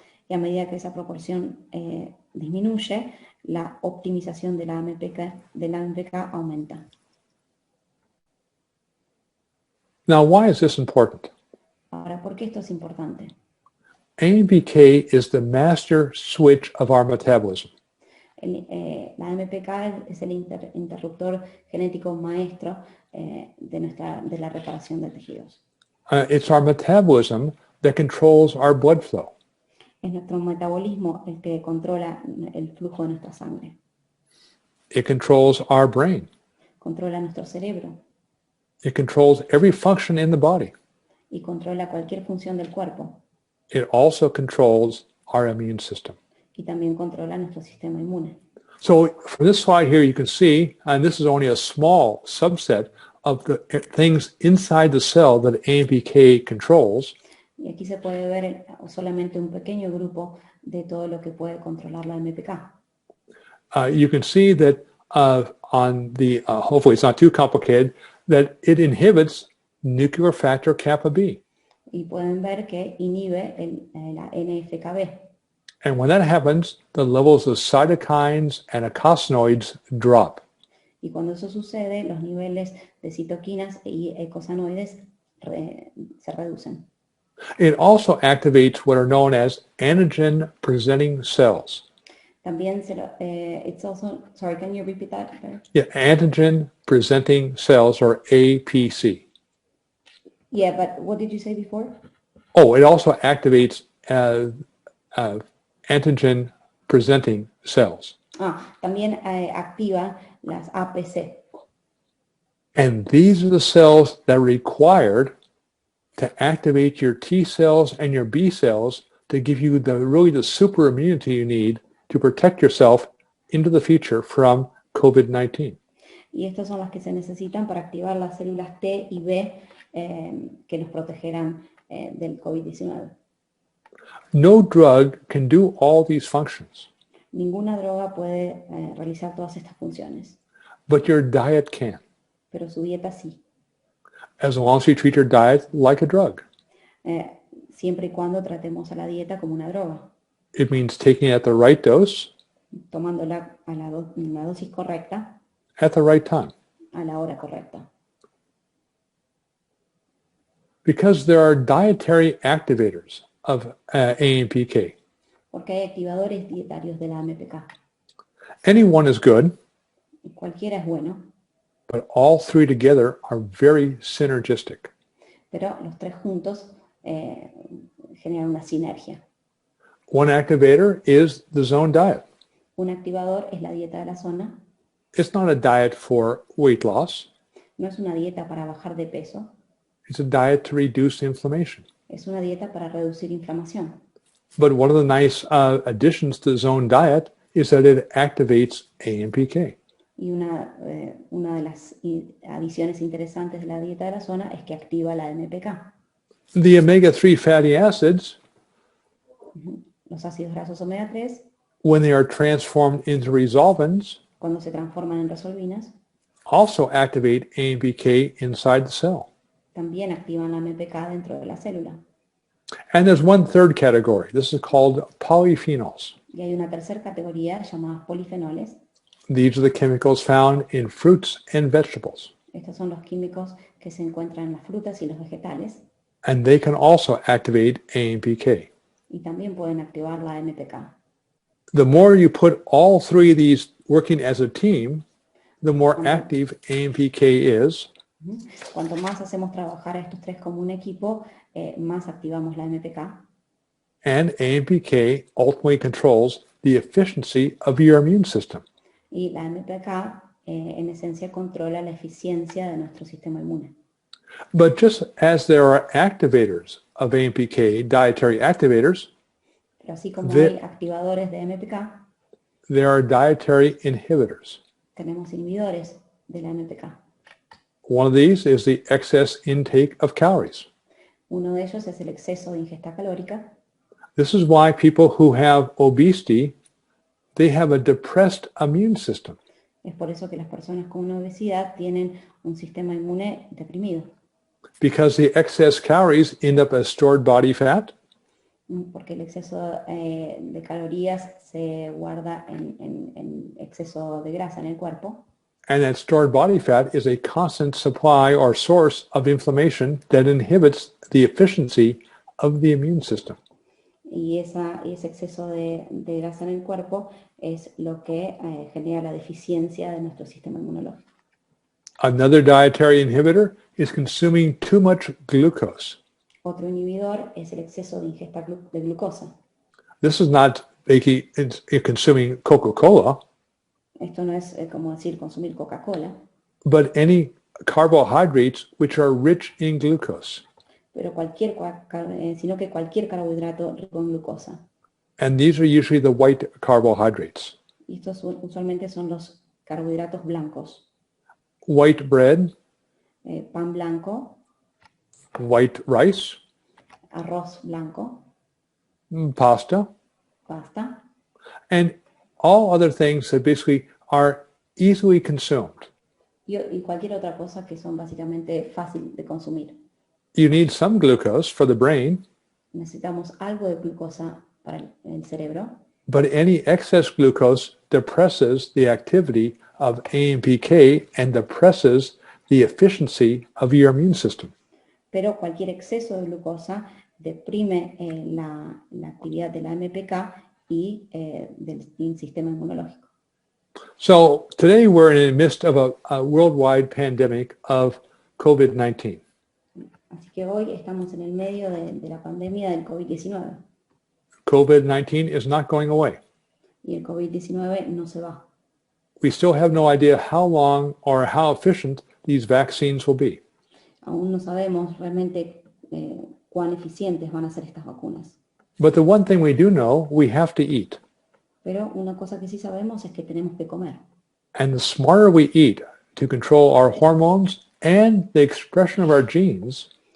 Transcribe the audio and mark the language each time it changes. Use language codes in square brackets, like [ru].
[es] Y a medida que esa proporción disminuye, la optimización de la MPK aumenta. [en] Now, why is this important? [es] Ahora, ¿por qué esto es importante? [en] AMPK is the master switch of our metabolism. [es] La MPK es el interruptor genético maestro de la reparación de tejidos. [en] It's our metabolism that controls our blood flow. [es] Es nuestro metabolismo el que controla el flujo de nuestra sangre. [en] It controls our brain. [es] Controla nuestro cerebro [en] It controls every function in the body. [es] y controla cualquier función del cuerpo. [en] It also controls our immune system. [es] Y también controla nuestro sistema inmune. [en] So from this slide here, you can see, and this is only a small subset of the things inside the cell that AMPK controls. [es] Y aquí se puede ver solamente un pequeño grupo de todo lo que puede controlar la MPK. [en] You can see that on the, hopefully it's not too complicated, that it inhibits nuclear factor kappa B. [es] Y pueden ver que inhibe la NFKB. [en] And when that happens, the levels of cytokines and eicosanoids drop. [es] Y cuando eso sucede, los niveles de citoquinas y eicosanoides se reducen. [en] It also activates what are known as antigen-presenting cells. [es] También [en] it's also, sorry, can you repeat that? Yeah, antigen presenting cells, or APC. Yeah, but what did you say before? Oh, it also activates antigen presenting cells. [es] También activa las APC. [en] And these are the cells that are required to activate your T cells and your B cells to give you the super immunity you need to protect yourself into the future from COVID-19. [es] Y estas son las que se necesitan para activar las células T y B que nos protegerán del COVID-19. [en] No drug can do all these functions, [es] Ninguna droga puede realizar todas estas funciones, [en] but your diet can, [es] pero su dieta sí, [en] as long as you treat your diet like a drug. [es] siempre y cuando tratemos a la dieta como una droga, [en] It means taking it at the right dose, [es] tomándola a la dosis correcta, [en] at the right time. [es] a la hora correcta. [en] Because there are dietary activators of AMPK. [es] Porque hay activadores dietarios de la AMPK. [en] Any one is good, [es] Cualquiera es bueno, [en] but all three together are very synergistic. [es] pero los tres juntos generan una sinergia. [en] One activator is the zone diet. [es] Un activador es la dieta de la zona. [en] It's not a diet for weight loss. [es] No es una dieta para bajar de peso, [en] It's a diet to reduce inflammation. [es] es una dieta para reducir inflamación. [en] But one of the nice additions to the zone diet is that it activates AMPK. [es] Y una de las adiciones interesantes de la dieta de la zona es que activa la AMPK. [en] The omega-3 fatty acids, [es] Los ácidos grasos omega 3, [en] when they are transformed into resolvins, [es] cuando se transforman en resolvinas, [en] also activate AMPK inside the cell. [es] también activan la AMPK dentro de la célula. [en] And there's one third category. This is called polyphenols. [es] Y hay una tercera categoría llamada polifenoles. [en] These are the chemicals found in fruits and vegetables. [es] Estos son los químicos que se encuentran en las frutas y los vegetales [en] And they can also activate AMPK. [es] y también pueden activar la AMPK. [en] The more you put all three of these working as a team, the more active AMPK is. [es] Cuanto más hacemos trabajar a estos tres como un equipo, más activamos la AMPK. [en] And AMPK ultimately controls the efficiency of your immune system. [es] Y la AMPK, en esencia, controla la eficiencia de nuestro sistema inmune. [en] But just as there are activators of AMPK, dietary activators, [es] Pero así como hay activadores de AMPK, [en] there are dietary inhibitors. [es] tenemos inhibidores de la AMPK. [en] One of these is the excess intake of calories. [es] Uno de ellos es el exceso de ingesta calórica. [en] This is why people who have obesity, they have a depressed immune system. [es] Es por eso que las personas con una obesidad tienen un sistema inmune deprimido. [en] Because the excess calories end up as stored body fat, [es] Porque el exceso de calorías se guarda en exceso de grasa en el cuerpo. [en] and that stored body fat is a constant supply or source of inflammation that inhibits the efficiency of the immune system. [es] Y ese exceso de grasa en el cuerpo es lo que genera la deficiencia de nuestro sistema inmunológico. [en] Another dietary inhibitor is consuming too much glucose. [es] Otro inhibidor es el exceso de ingesta de glucosa. [en] This is not consuming Coca-Cola, [es] Esto no es como decir consumir Coca-Cola, [en] but any carbohydrates which are rich in glucose. [es] pero sino que cualquier carbohidrato rico en glucosa. [en] And these are usually the white carbohydrates. [es] Y estos usualmente son los carbohidratos blancos. [en] White bread, [es] Pan blanco, [en] white rice, [es] arroz blanco, [en] pasta, [es] pasta, [en] and all other things that basically are easily consumed. [es] y cualquier otra cosa que son básicamente fácil de consumir. [en] You need some glucose for the brain, [es] Necesitamos algo de glucosa para el cerebro, [en] but any excess glucose depresses the activity of AMPK and depresses the efficiency of your immune system. [es] pero cualquier exceso de glucosa deprime la actividad de la AMPK y del sistema inmunológico. [en] So today we're in the midst of a worldwide pandemic of COVID-19. [es] Así que hoy estamos en el medio de la pandemia del COVID-19 [en] COVID-19 is not going away. [es] y el COVID-19 no se va. [en] We still have no idea how long or how efficient these vaccines will be. [es] Aún no sabemos realmente cuán eficientes van a ser estas vacunas. [en] But the one thing we do know, we have to eat. [es] Pero una cosa que sí sabemos es que tenemos que comer. [en] And the smarter we eat to control our hormones and the expression of our genes,